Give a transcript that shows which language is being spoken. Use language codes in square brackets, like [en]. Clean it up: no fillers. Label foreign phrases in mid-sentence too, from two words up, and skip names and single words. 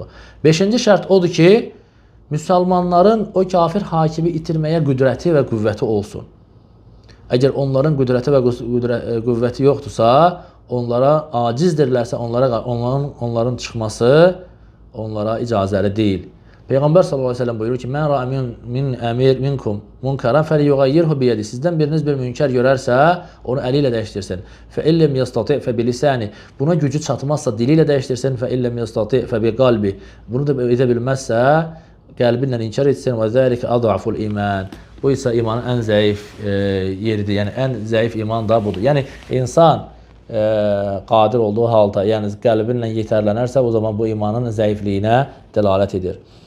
[az] Beşinci şərt odur ki, müsəlmanların o kafir hakimi itirməyə qüdrəti və qüvvəti olsun. Əgər onların qüdrəti və qüvvəti yoxdursa, onlara acizdirlərsə, onların çıxması onlara icazəli deyil. Peyğəmbər [ar] صلى الله عليه وسلم [az] buyurur ki: [ar] "من رأى من أمير منكم منكرا فليغيره بيده." [az] Sizdən biriniz bir münkər görərsə, onu əli ilə dəyişdirsin. [ar] فإن لم يستطع فبلسانه. [az] Buna gücü çatmazsa dili ilə dəyişdirsin. [ar] فإن لم يستطع فبقلبه. [az] Bunu da edə bilməzsə, qəlbi ilə inkar etsin. [ar] وذلك أضعف الإيمان. [az] Bu isə imanın ən zəif yeridir. Yəni ən zəif iman da budur. Yəni insan qadir olduğu halda, yəni qəlbinlə yetərlənərsə, o zaman bu imanın zəifliyinə dəlalət edir.